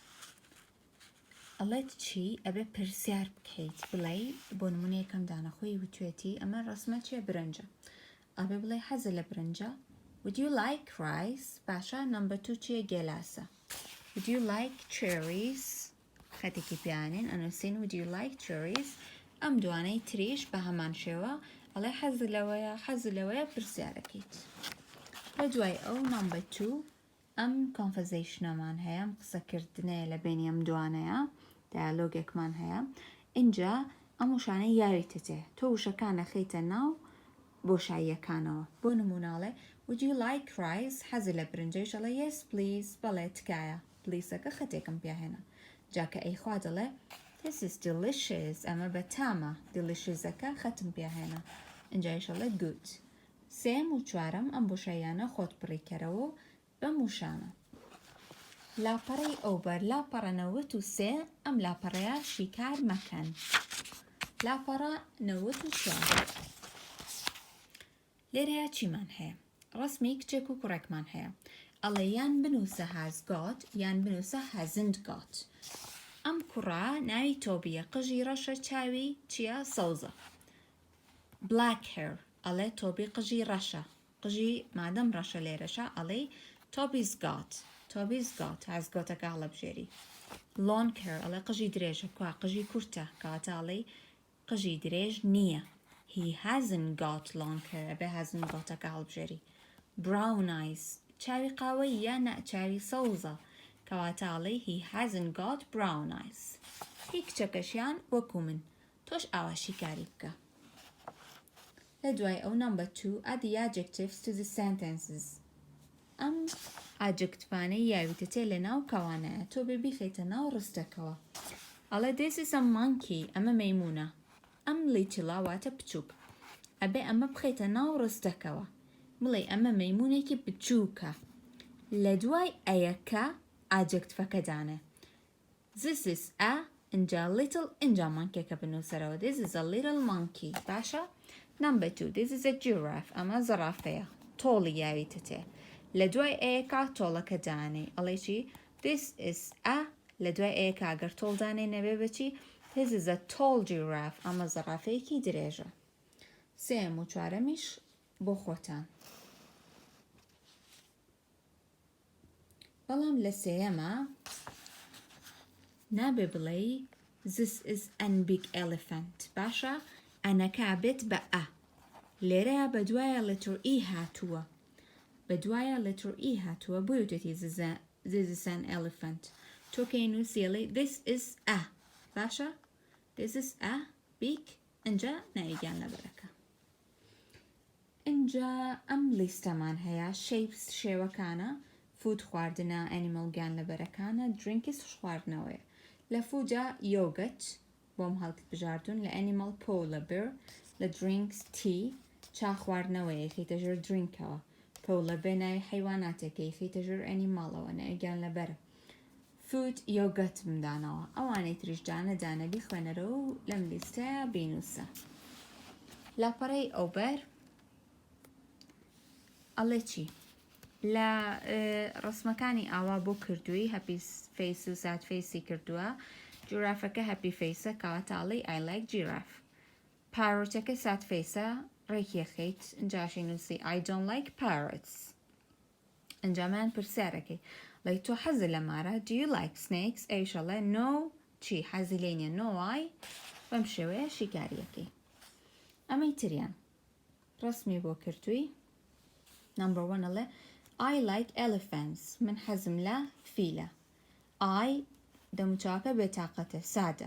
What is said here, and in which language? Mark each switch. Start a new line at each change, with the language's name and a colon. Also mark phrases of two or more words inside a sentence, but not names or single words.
Central Kurdish: ئەڵێت چی ئەبێ پرسیار بکەیت بڵێ بۆ نمونەیەکەم دانەخۆی وتوێتی ئەمە ڕسمە چیە برنجە ئەبێ بڵێ حەزە لە برنجە
English: would you like rice
Central Kurdish: باشە
English: number 2
Central Kurdish: چیە گێلاسە
English: would you like cherries
Central Kurdish: خەتێکی پیانین ئەنووسین
English: would you like cherries
Central Kurdish: ئەم دوانەی تریش بە هەمان شێوە ئەڵێ حەز لەوەیە پرسیارەکەیت بە دوای ئەو
English: number 2
Central Kurdish: ئەم conversationەمان هەیە ئەم قسەکردنەیە لە بینی ئەم دوانەیە دایالۆگێکمان هەیە اینجا ئەم وشانەی یاویتە تێ تۆ وشەکانە خەیتە ناو بۆشاییەکانەوە بۆ نموناڵێ
English: would you like rice
Central Kurdish: حەزی لە برنجەیش ئەڵێ
English: yes please
Central Kurdish: بەڵێ تکایە پلیسەکە خەتێکم پیاهێنە جاکە ئەیخوا دەڵێ
English: this is delicious
Central Kurdish: ئەمە بەتامە deliciousەکە خەتم پیاهێنە اینجایش ئەڵێ good سێم و چوارەم ئەم بۆشاییانە خۆت بڕیکەرەوە بەم وشانە لاپەڕەی ئەوبەر لاپەڕە 93 ئەم لاپەڕەیە شیکار مەکەن لاپەڕە 94 لێرەیە چیمان هەیە ڕسمی کچێک و کوڕێکمان هەیە ئەڵێ یان بنووسە
English: has got
Central Kurdish: یان بنووسە
English: hasn't got
Central Kurdish: ئەم کوڕا ناوی تۆبیە قژی ڕەشە چاوی چیە سەوزە
English: black hair
Central Kurdish: ئەڵێ تۆبی قژی ڕەشە قژی مادەم ڕەشە لێرەشە ئەڵێ
English: Toby's got has
Central Kurdish: gotەکە هەڵەبژێری
English: long hair
Central Kurdish: ئەڵێ قژی درێژە کوا قژی کورتە کەواتە ئەڵێ قژی درێژ نییە
English: he hasn't got long hair
Central Kurdish: ئەبێ
English: hasn't gotەکە
Central Kurdish: هەڵبژێری
English: brown eyes
Central Kurdish: چاوی قاوەی یان چاوی سەوزە کەواتە ئەڵێ
English: he hasn't got brown
Central Kurdish: eyes هی کچەکەشیان وەکو من تۆش ئاواشی کاری بکە لە دوای ئەو
English: number 2 add the adjectives to the sentences
Central Kurdish: ئەم ئاجکتفانەی یاویتە تێ لە ناو کەوانەیە تۆ بێ بیخەیتە ناو ڕستەکەوە ئەڵێ
English: this is a monkey
Central Kurdish: ئەمە مەیمونە ئەم لیتڵا واتە بچووک ئەبێ ئەمە بخەیتە ناو ڕستەکەوە بڵێ ئەمە مەیمونێکی بچووکە لە دوای ئەیەکە ئاجکتفەکە دانێ
English: this is a
Central Kurdish: اینجا little اینجا مانکێکە بنووسەرەوە
English: this is a little monkey
Central Kurdish: باشە
English: number 2 this is a giraffe
Central Kurdish: ئەمە زەرافەیە تۆڵی یاویتە تێ لە دوای ئەیەکە تۆڵەکە دانێ ئەڵێ چی
English: this is a
Central Kurdish: لە دوای ئەیەکە ئەگەر تۆڵ دانێ نەبێ بچی
English: this is a tall giraffe
Central Kurdish: ئەمە زەرافەیەکی درێژە سێم و چوارەمیش بۆ خۆتان. بەڵام لە سێەمە نابێ بڵێ
English: This is an big elephant.
Central Kurdish: باشە ئەنەکە بێت بە ئە. لێرەیە بە دوایە
English: letter E
Central Kurdish: هاتووە. بە دوایە
English: letter E
Central Kurdish: هاتووە بۆ وتێتی
English: This is an elephant.
Central Kurdish: تۆ کەی نووسیڵی
English: This is a. باشە This is a big.
Central Kurdish: ئەنجا نایگیان لەبەرەکە. ئەنجا ئەم لیستەمان هەیە shapes شێوەکانە food خواردنە animal گیان لەبەرەکانە drinks خواردنەوەیە. لە فوجا یۆگەت بۆم هەڵکت بژاردون لە animal
English: polar bear
Central Kurdish: لە
English: drinks tea
Central Kurdish: چا خواردنەوەیە خیتە ژێر drinkەوە
English: polar bear
Central Kurdish: ناوی حیواناتێکی خیتە ژێر animalەوە نایگیان لەبەرە food یۆگەت مدانەوە ئەوانەی تریش دانە دانە بیخوێنەرەوە و لەم لیستەیە بینوسە. لاپەڕەی ئەوبەر ئەڵێ چی؟ لە ڕسمەکانی ئاوا بۆ کردووی
English: happy face
Central Kurdish: و
English: sad face
Central Kurdish: کردووە جورافەکە
English: happy face
Central Kurdish: کاتاڵی
English: I like giraffe.
Central Kurdish: پارۆتەکە سات فیسە ڕێکیەخیت ئەنجاشی نووسی
English: I don't like parrots.
Central Kurdish: ئەنجامان پرسیارەکەی لەی تۆ حەزی لە مارە
English: Do you like snakes؟
Central Kurdish: ئەویشەڵێ No چی حەزی لێ نییە
English: No why؟
Central Kurdish: بەم شێوەیە شیکاریەکەی. ئەمەی تریان ڕسمی بۆ کردووی Number 1 ئەڵێ
English: I like elephants.
Central Kurdish: من حەزم لە فیلە. I دەموچاوەکە بێتاقەتە سادە.